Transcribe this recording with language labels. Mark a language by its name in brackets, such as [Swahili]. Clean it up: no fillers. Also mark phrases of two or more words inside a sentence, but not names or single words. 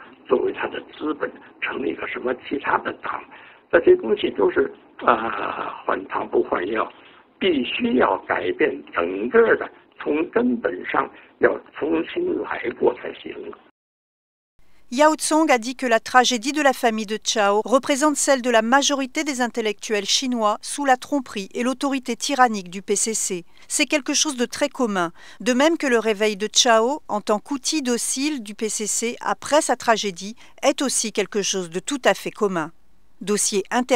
[Chinese] 作为他的资本，成立一个什么其他的党，这些东西都是换汤不换药，必须要改变整个的，从根本上要重新来过才行。 [French] Yao Tsong a dit que la tragédie de la famille de Chao représente celle de la majorité des intellectuels chinois sous la tromperie et l'autorité tyrannique du PCC. C'est quelque chose de très commun, de même que le réveil de Chao en tant qu'outil docile du PCC après sa tragédie est aussi quelque chose de tout à fait commun.